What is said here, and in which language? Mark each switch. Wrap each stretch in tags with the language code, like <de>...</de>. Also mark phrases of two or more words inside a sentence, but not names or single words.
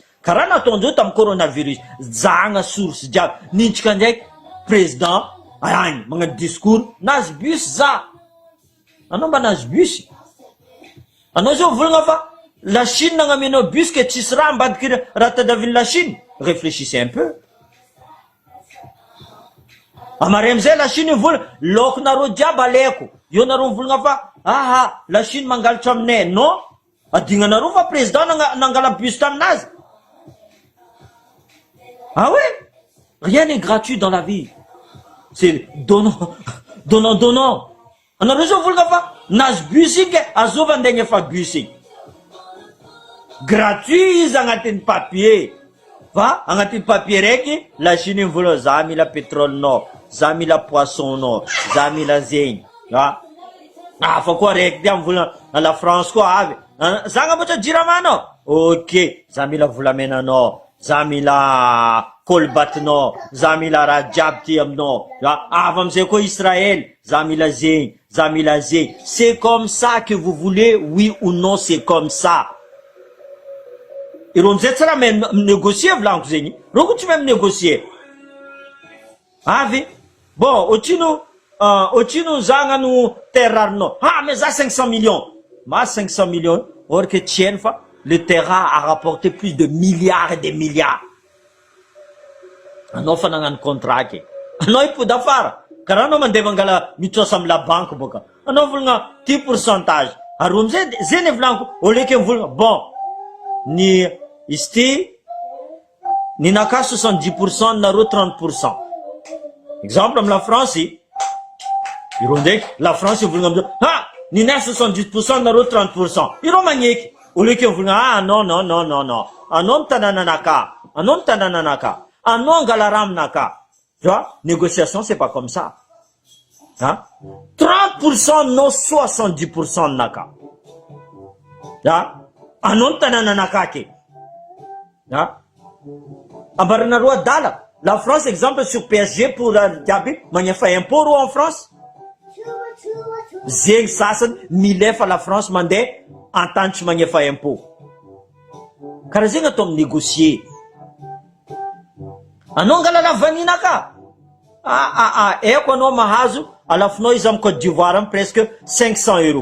<mg>Karaha nataon'izao tamin'ny coronavirus. Zahagna source jiaby. Nintsika ndraiky président agny magnano discours nazy bus za. Anao mba nazy bus? Anao zao volagna fa la Chine nagnamenao bus ke tsisy raha ambadiky raha tadiavin'ny la Chine.</mg> <fr>Réfléchissez un peu.</fr> <mg>Amare amizay la Chine volagna lokonareo jiaby aleko. Io nareo volagna fa la Chine mangalatra aminay. Non, adignanareo fa président nangala bus taminazy.</mg> <fr>Ah ouais? Rien n'est gratuit dans la vie. C'est donnant.</fr> <mg>Anareo zao volagna fa nazy bus ike azova andegna efa bus ike. Gratuit izy agnatin'ny papier. Fa agnatin'ny papier raiky la Chine volagna za mila pétrole-nao, za mila poisson-nao, za mila zegny. Fa koa raiky ty volagna la France koa avy. Za agnamboatra jiramano. Ok, za mila volamenanao, za mila kolbatinao, za mila raha jiaby ty aminao. Avy amizay koa Israël, za mila zegny, za mila zegny.</mg> <fr>C'est comme ça que vous voulez, oui ou non, c'est comme ça.</fr> <mg>Ireo amizay tsy raha mahay négocier volaniko zegny. Reo koa tsy mahay négocier. Avy. Bon, otrino za agnano terre arinao. Mais za 500 millions.</mg> <fr>Ma 500 millions, or que tienne fa, le terrain a rapporté plus de milliards et des milliards.</fr> <mg>Anao fa nagnano contrat ke. Anao ipody afara. Karaha anao mandeha mangala mitrosa amy</mg> <fr>la banque</fr> <mg>boka. Anao volagna ty pourcentage. Ary amizay zay ny volaniko.</mg> <fr>Au lieu que</fr> <mg>volagna bon. Ny izy ty ny naka 70%, nareo 30%. Exemple amy la France, ireo ndraiky la France volagna amizao, ny nay 70%, nareo 30%. Ireo magneky.</mg> <fr>Au lieu que</fr> <mg>volagna non. Anao mitanana anaka. Anao angala raha aminaka.</mg> <fr>Tu vois, négociation c'est pas comme ça.</fr> <mg>30% non 70% naka. Anao mitanana anaka ke. Ambaranareo adala.</mg> <fr>La France, exemple, sur PSG pour Gabi, magnefa impôt en France.</fr> <mg>Zegny sasany milefa la France mandeha entente tsy magnefa impôt. Karaha zegny atao négocier. Anao angala la vaninaka. eko anao mahazo alafinao izy amin'ny Côte d'Ivoire presque 500 €.</mg>